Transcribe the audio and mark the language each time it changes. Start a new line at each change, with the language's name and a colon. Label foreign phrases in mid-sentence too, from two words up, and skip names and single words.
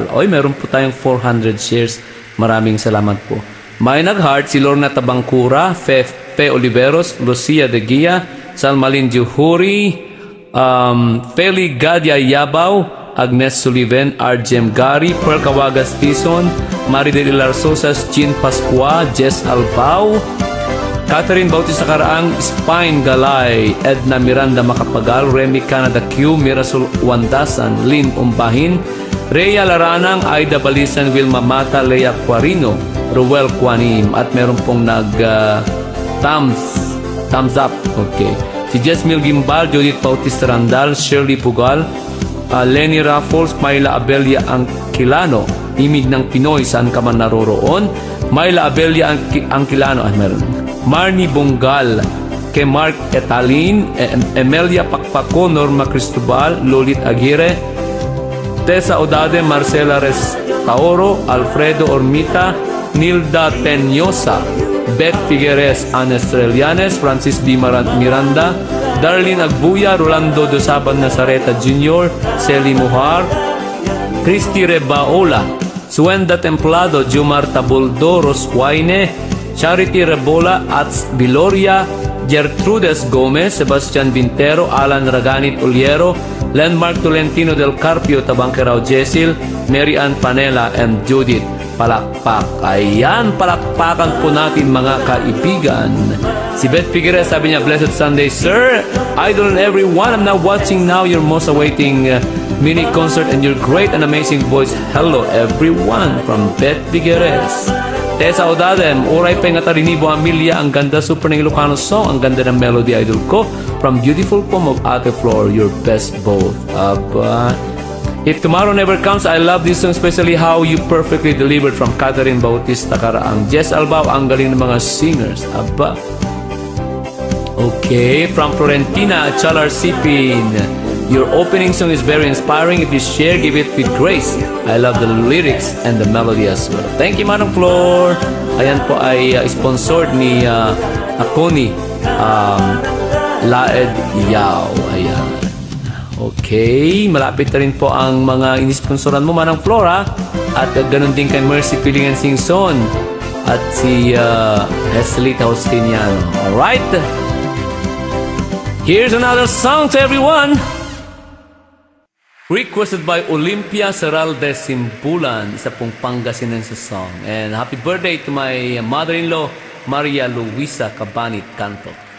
Filipino: Oy, meron po tayong 400 shares. Maraming salamat po. May nag-heart si Lorna Tabangcura, Fe Oliveros, Lucia De Gia, Salmalin Juhuri, Feli Gadia Yabaw, Agnes Sullivan, Arjem Gary, Pearl Cawagas Tison, Maridel Larsosas, Jean Pascua, Jess Albao, Catherine Bautista Caraang, Spine Galay, Edna Miranda Macapagal, Remy Canada Q, Mirasol Wandasan, Lynn Umbahin, Rhea Laranang, Aida Balisan, Wilma Mata, Lea Quarino, Ruel Quanim, at meron pong thumbs up. Okay. Si Jesmil Gimbal, Judith Bautista Randal, Shirley Pugal, Lenny Raffles, Myla Abelia Angkilano, Imig ng Pinoy, saan ka man naroroon. Myla Abelia Angkilano, meron. Marnie Bongal, kay Mark Etalin, Emelia Pakpako, Norma Cristobal, Lolit Aguirre, Tessa Odade, Marcela Restauro, Alfredo Ormita, Nilda Tenyosa, Beth Figueres, Ana Estrelianes, Francis B. Miranda, Darlene Agbuya, Rolando Dosaban Nazareta Jr., Celi Muhar, Cristi Rebaola, Suenda Templado, Jumar Tabuldo, Roswaine, Charity Rebola, at Biloria, Gertrudes Gomez, Sebastian Vintero, Alan Raganit Uliero, Landmark Tolentino del Carpio, Tabangkerao Jesil, Mary Ann Panela, and Judith. Palakpak. Ayan, palakpakan po natin mga kaibigan. Si Beth Figueres, sabi niya,
English: Blessed Sunday, Sir. Idol and everyone, I'm now watching now your most awaiting mini concert and your great and amazing voice. Hello everyone, from Beth Figueres.
Filipino: Tessa Odadem, oray pa nga tarinibo Amelia, ang ganda super ng
English: Ilocano song,
Filipino: ang ganda ng melody, idol ko.
English: From Beautiful Poem of Ate Flor, your best both.
Filipino: Aba.
English: If tomorrow never comes, I love this song, especially how you perfectly delivered, from Catherine Bautista Caraang.
Filipino: Jess Albao, ang galing ng mga singers. Aba.
English: Okay, from Florentina Chalar Sipin. Your opening song is very inspiring. If you share, give it with grace. I love the lyrics and the melody as well. Thank you, Manong Flor.
Filipino: Ayan po ay sponsored ni Akoni Laed Yao. Ayan. Okay, malapit na rin po ang mga inisponsoran mo, Manang Flora. At ganun din kay Mercy Pilingan Singson at si Eslita Hostiniano.
English: Alright, here's another song to everyone, requested by Olympia Seral de Simpulan,
Filipino: isa pong Pangasinense song.
English: And happy birthday to my mother-in-law, Maria Luisa Cabanit Canto.